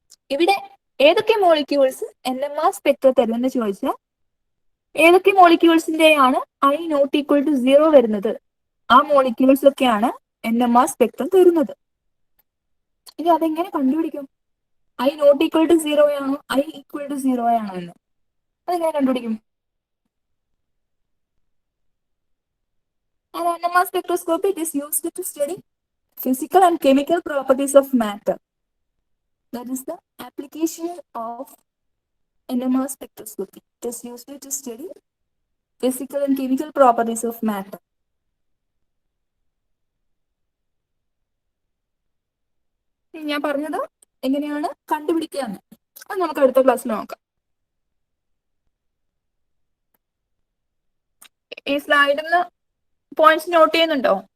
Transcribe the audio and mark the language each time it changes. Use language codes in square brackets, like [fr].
[ml] ഇവിടെ ഏതൊക്കെ molecules NMR spectrum തരുമെന്ന് ചോദിച്ചാൽ ഏതൊക്കെ മോളിക്യൂൾസിന്റെയാണ് I ≠ 0 വരുന്നത്? ആ മോളിക്യൂൾസ് ഒക്കെയാണ് NMR സ്പെക്ട്രം തരുന്നത്. ഇനി അതെങ്ങനെ കണ്ടുപിടിക്കും? I ≠ 0 ആണോ I=0 ആണോ എന്ന് അതെങ്ങനെ കണ്ടുപിടിക്കും? [en] An NMR spectroscopy is used to study physical and chemical properties of matter. That is the application of NMR spectroscopy. It is used to study physical and chemical properties of matter. [ml] ഞാൻ പറഞ്ഞത് എങ്ങനെയാണ് കണ്ടുപിടിക്കുകയെന്ന് അത് നമുക്ക് അടുത്ത ക്ലാസ്സിൽ നോക്കാം. ഈ സ്ലൈഡിൽ നിന്ന് പോയിന്റ്സ് നോട്ട് ചെയ്യുന്നുണ്ടോ?